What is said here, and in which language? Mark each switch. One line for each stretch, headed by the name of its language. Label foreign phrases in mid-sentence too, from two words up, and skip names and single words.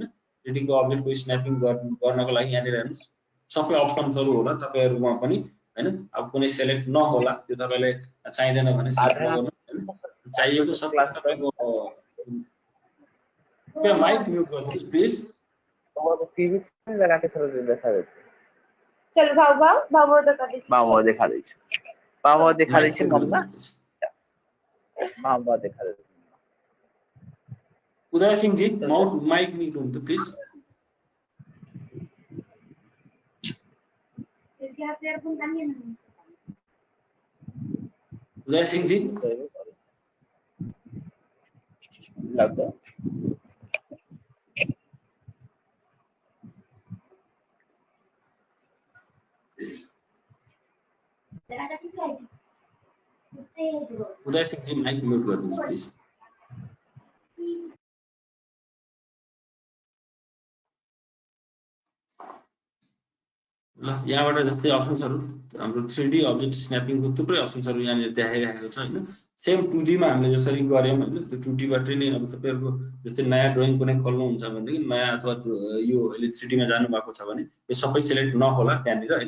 Nepali: 3D को अब्जेक्टको स्न्यापिङ गर्नको लागि यहाँनिर हेर्नुस् सबै अप्सन्सहरु होला तपाईहरुमा पनि हैन। अब कुनै सिलेक्ट नहोला, त्यो तपाईलाई चाहिदैन भने सिलेक्ट नगर्नु हैन। चाहिएको सबै तपाईको
English: mic mute
Nepali: गर्दिनुस् प्लिज।
Hindi: चलो भाव देखा दीजिए। भाव देखा दीजिए मम्मा। भाव देखा दीजिए।
Nepali: उदय सिंह जी
English: mic mute
Nepali: हुनु प्लिज। उदय सिंह जी लगो उदय सिंह जी
English: mic mute
Nepali: गरिदिनुस् प्लिज। ल यहाँबाट जस्तै अप्सन्सहरु हाम्रो 3D अब्जेक्ट स्न्यापिङको थुप्रै अप्सन्सहरु यहाँनिर देखाइरहेको छ हैन। सेम 2D मा हामीले जसरी गर्यौं हैन, त्यो 2D बाटै नै अब तपाईहरुको जस्तै नयाँ ड्रइङ कुनै खोल्नु हुन्छ भने नयाँ अथवा यो अहिले 3D मा जानु भएको छ भने यो सबै सिलेक्ट नहोला त्यहाँनिर हैन।